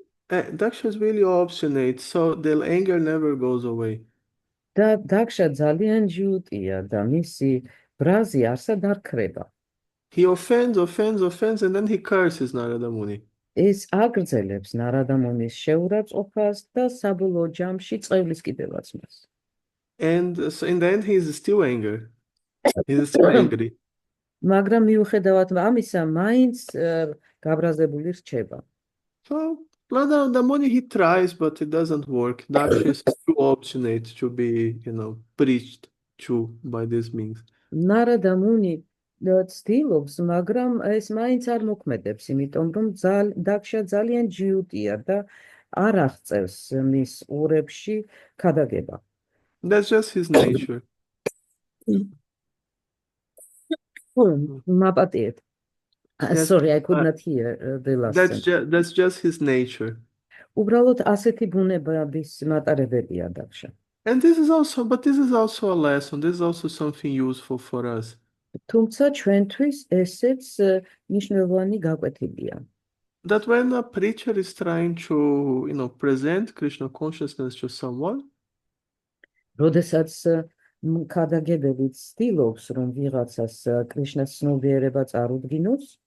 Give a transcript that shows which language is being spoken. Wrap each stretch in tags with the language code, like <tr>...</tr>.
<en>Daksha is really obstinate, so the anger never goes away.</en> <ka>და დაქშა ძალიან ჯიუტია და მისი ბრაზი არსად არ ქრება.</ka> <en>He offends, and then he curses Narada Muni.</en> <ka>ეს აგრძელებს ნარადა მუნის შეურაცხყოფას და საბოლოო ჯამში წევლის კიდევაც მას.</ka> <en>And so in the end he is still angry. He's still angry.</en> <ka>მაგრამ მიუხედავად ამისა, მაინც გაბრაზებული რჩება.</ka> <en>So Narada Muni, he tries, but it doesn't work. Daksha is too obstinate to be, preached to by these means.</en> <ka>ნარადა მუნი ცდილობს, მაგრამ ეს მაინც არ მოქმედებს, იმიტომ რომ დაქშა ძალიან ჯიუტია და არ აღწევს მის ურებში ქადაგება.</ka> <en>That's just his nature.</en> <ka>მაპატიეთ.</ka> <en>Sorry, I could not hear the last sentence. That's just his nature.</en> <ka>უბრალოდ ასეთი ბუნებების მატარებელია დაქშა.</ka> <en>And this is also a lesson. This is also something useful for us.</en> <ka>თუმცა ჩვენთვის ესეც მნიშვნელოვანი გაკვეთილია.</ka> <en>That when a preacher is trying to, present Krishna consciousness to someone,</en> <ka>როდესაც ქადაგებელი ცდილობს, რომ ვიღაცას კრიშნას ცნობიერება წარუდგინოს,</ka>